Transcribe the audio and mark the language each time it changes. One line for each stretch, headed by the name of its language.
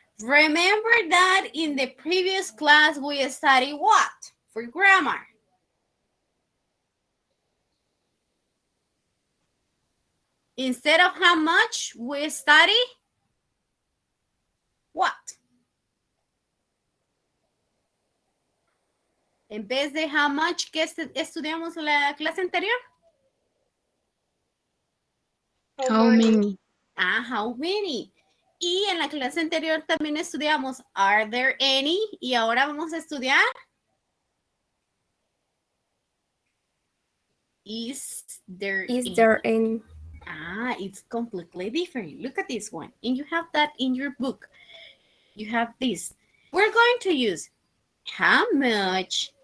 English: Remember that in the previous class we studied what? For grammar. Instead of how much, we study what?
Spanish: En vez de
English: how much
Spanish: que estudiamos la clase anterior.
English: How many? How many.
Spanish: Y en la clase anterior también estudiamos
English: are there any,
Spanish: y ahora vamos a estudiar
English: is there any? It's completely different. Look at this one. And you have that in your book. You have this. We're going to use how much